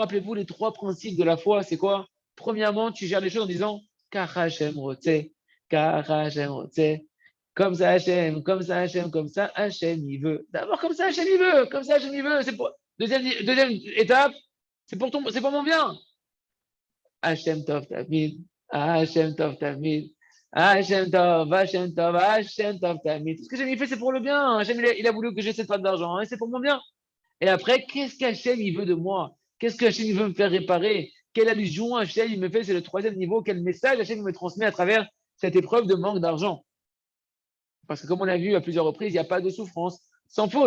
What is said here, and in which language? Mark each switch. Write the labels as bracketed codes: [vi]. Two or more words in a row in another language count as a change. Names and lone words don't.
[fr] Rappelez-vous les trois principes de la foi, c'est quoi? Premièrement, tu gères les choses en disant [he] כך השם רוצה, כך השם רוצה, [fr] comme ça Hashem, comme ça Hashem, comme ça Hashem il veut. D'abord comme ça Hashem il veut, comme ça Hashem il veut. C'est pour... deuxième étape, c'est pour mon bien. [he] השם טוב תמיד, השם טוב תמיד, השם טוב, השם טוב, השם טוב תמיד. [fr] Tout ce que j'ai fait, c'est pour le bien. Hashem, il a voulu que j'ai cette part d'argent, hein, c'est pour mon bien. Et après, qu'est-ce qu'Hachem il veut de moi? Qu'est-ce qu'Hachem il veut me faire réparer? Quelle allusion Hachem il me fait? C'est le troisième niveau. Quel message Hachem me transmet à travers cette épreuve de manque d'argent? Parce que comme on a vu à plusieurs reprises, il n'y a pas de souffrance sans faute.